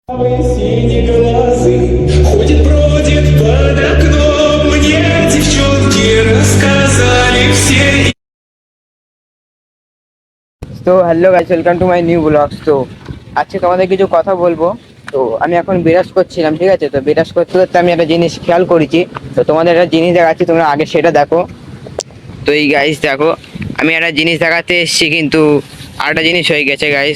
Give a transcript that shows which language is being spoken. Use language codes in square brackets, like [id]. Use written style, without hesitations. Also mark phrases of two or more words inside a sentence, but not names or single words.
[ru] Синеглазый ходит, бродит под окном. Мне девчонки рассказали все. [en] তো hello guys, welcome to my new blogs. [bn] তো আজকে তোমাদের কিছু কথা বলবো। তো আমি এখন বিরাজ করছিলাম, ঠিক আছে? তো বিরাজ করতে করতে আমি একটা জিনিস খেয়াল করেছি। তো তোমাদের একটা জিনিস দেখাচ্ছি, তোমরা আগে সেটা দেখো। তো এই গাইস দেখো, আমি একটা জিনিস দেখাতে এসেছি, কিন্তু আরেকটা জিনিস হয়ে গেছে গাইস।